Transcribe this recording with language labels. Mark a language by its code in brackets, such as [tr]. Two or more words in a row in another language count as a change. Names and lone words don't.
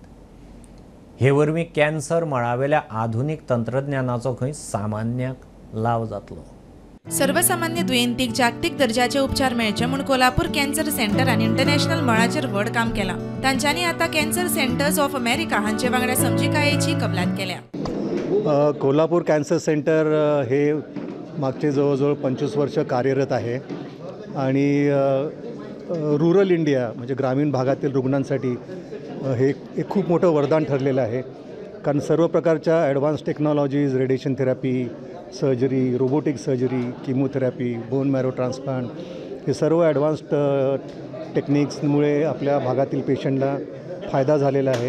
[kok] हे वरवीं कॅन्सर मळावेल्या आधुनीक तंत्रज्ञानाचो खंय सामान्याक लाव जातलो। सर्वसामान्य दुयेंतीक जागतिक दर्जाचे उपचार मेळचे म्हूण कोल्हापूर कॅन्सर सेंटर आनी इंटरनॅशनल मळाचेर व्हड काम केलां। तांच्यांनी आतां कॅन्सर सेंटर्स ऑफ अमेरिका हांचे वांगडा समजिकायेची कबलात केल्या। [mr] कोल्हापूर कॅन्सर सेंटर हे मागचे जवळजवळ 25 वर्ष कार्यरत आहे आणि [en] rural India [mr] म्हणजे ग्रामीण भागातील रुग्णांसाठी हे एक खूप मोठं वरदान ठरलेलं आहे। कारण सर्व प्रकारच्या [en] advance technologies, radiation therapy, surgery, robotic surgery, chemotherapy, bone marrow transplant [mr] हे सर्व [en] advanced techniques [mr] आपल्या भागातील पेशंटला फायदा झालेला आहे।